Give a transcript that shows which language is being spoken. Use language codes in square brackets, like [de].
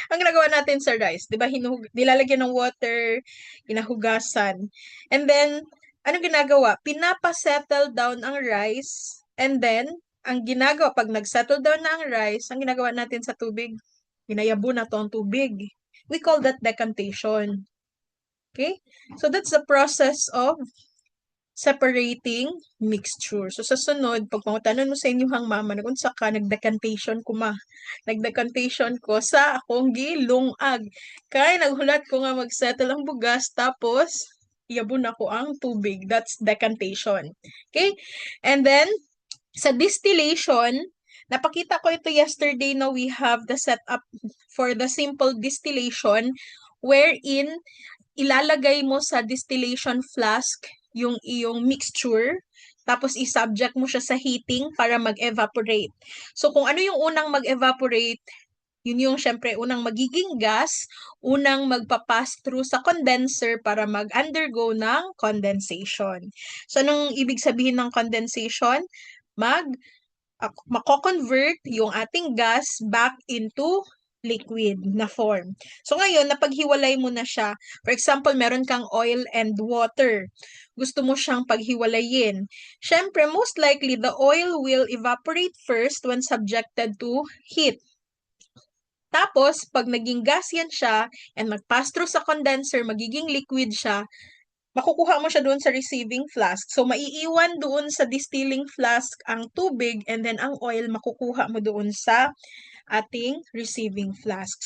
[tl] Ang ginagawa natin sa rice, di ba, nilalagyan ng water, hinahugasan. And then, anong ginagawa? Pinapasettle down ang rice, and then, ang ginagawa, pag nag-settle down na ang rice, ang ginagawa natin sa tubig, hinayabo na to ang tubig. [en] We call that decantation. Okay? So, that's the process of separating mixture. [ceb] So, sa sunod, pag pangutanon mo sa inyong mama, nagunsa ka, nagdecantation ko ma. Nagdecantation ko sa akong gilungag. Kaya naghulat ko nga mag-settle ang bugas, tapos, iyabon ako ang tubig. [en] That's decantation. Okay? And then, sa distillation, [tl] napakita ko ito [en] yesterday na we have the setup for the simple distillation wherein [tl] ilalagay mo sa distillation flask yung iyong mixture, tapos i-subject mo siya sa heating para mag-evaporate. So, kung ano yung unang mag-evaporate, yun yung syempre unang magiging gas, unang magpa-pass through sa condenser para mag-undergo ng condensation. So, anong ibig sabihin ng condensation? Mako-convert yung ating gas [en] back into [tl] liquid na form. So ngayon, napaghiwalay mo na siya. [en] For example, meron kang oil and water. [tl] Gusto mo siyang paghiwalayin. [en] Siyempre, most likely, the oil will evaporate first when subjected to heat. [tl] Tapos, pag naging gas yan siya and mag-pass through sa condenser, magiging liquid siya, makukuha mo siya doon sa receiving flask. So, maiiwan doon sa distilling flask ang tubig and then ang oil makukuha mo doon sa ating receiving flask.